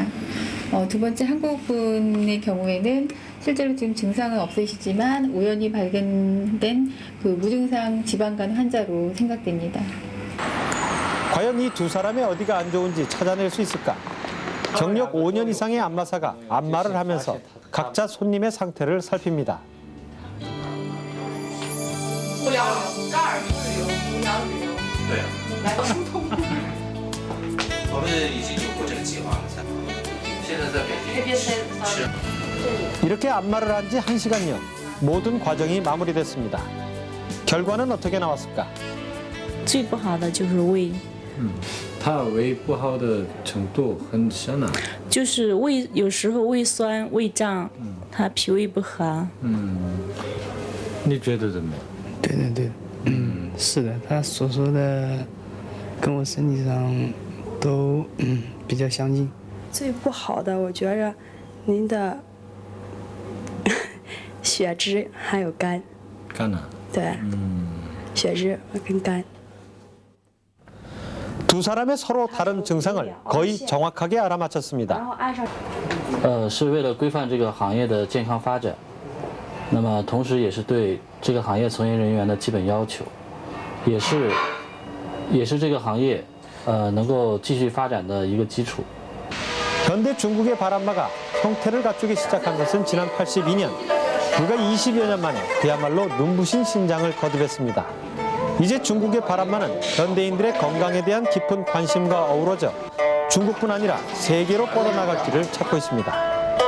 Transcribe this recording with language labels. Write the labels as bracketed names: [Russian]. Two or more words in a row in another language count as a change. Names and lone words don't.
[Korean] 두 번째 한국분의 경우에는 실제로 지금 증상은 없으시지만 우연히 발견된 그 무증상 지방간 환자로 생각됩니다. 과연 이 두 사람의 어디가 안 좋은지 찾아낼 수 있을까? 경력 5년 이상의 안마사가 안마를 하면서 각자 손님의 상태를 살핍니다. [Chinese] 无聊游，这儿是无聊旅游。对啊，来疏通。我们已经有过这个计划了，现在在北京是。 [Korean] 이렇게 안마를 한 지 1시간여 모든 과정이 마무리됐습니다. 결과는 어떻게 나왔을까? [Chinese] 最不好的就是胃，它胃不好的程度很深啊。就是有时候胃酸、胃胀，他脾胃不和。你觉得怎么样？对的对的，是的，他所说的跟我身体上都比较相近。最不好的，我觉着您的血脂还有肝，肝啊。对，血脂跟肝。 [Korean] 두 사람의 서로 다른 증상을 거의 정확하게 알아맞혔습니다. [Chinese] 是为了规范这个行业的健康发展，那么同时也是对这个行业从业人员的基本要求，也是这个行业能够继续发展的一个基础。 [Korean] 현대 중국의 바람마가 형태를 갖추기 시작한 것은 지난 82년, 불과 20여 년 만에 그야말로 눈부신 신장을 거듭했습니다. 이제 중국의 바람마는 현대인들의 건강에 대한 깊은 관심과 어우러져 중국뿐 아니라 세계로 뻗어나갈 길을 찾고 있습니다.